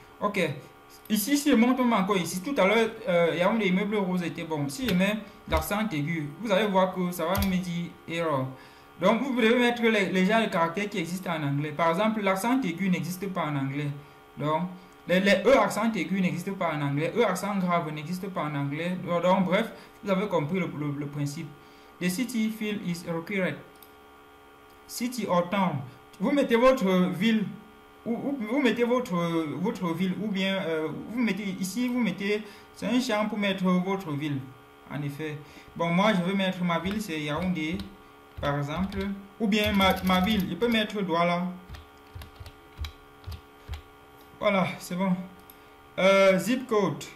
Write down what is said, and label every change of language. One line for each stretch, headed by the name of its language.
French: Ok, ici si je montre encore ici, tout à l'heure, il y a un des immeubles roses était bon, si je mets l'accent aigu, vous allez voir que ça va me dire error. Donc vous devez mettre les genres de caractères qui existent en anglais. Par exemple, l'accent aigu n'existe pas en anglais. Donc, les E accent aigu n'existent pas en anglais. E accent grave n'existe pas en anglais. Donc, bref, vous avez compris le principe.
English: The city field is required. City or town.
French: Vous mettez votre ville. Vous mettez votre ville. Ou bien, vous mettez ici, vous mettez. C'est un champ pour mettre votre ville. En effet. Bon, moi, je vais mettre ma ville, c'est Yaoundé. Par exemple. Ou bien ma ville. Je peux mettre Douala. Voilà, c'est bon. Zip code.